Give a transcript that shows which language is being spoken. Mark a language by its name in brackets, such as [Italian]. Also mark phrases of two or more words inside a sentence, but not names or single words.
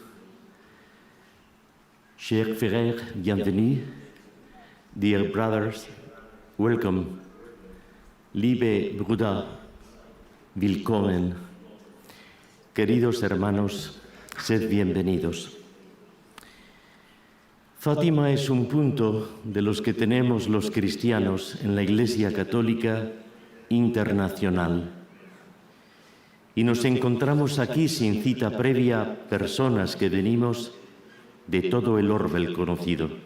[French] Chers frères, bienvenue. [English] Dear brothers, welcome. [German] Liebe Brüder, willkommen. [Spanish] Queridos hermanos, sed bienvenidos. Fátima es un punto de los que tenemos los cristianos en la Iglesia Católica Internacional. Y nos encontramos aquí sin cita previa personas que venimos de todo el orbe conocido.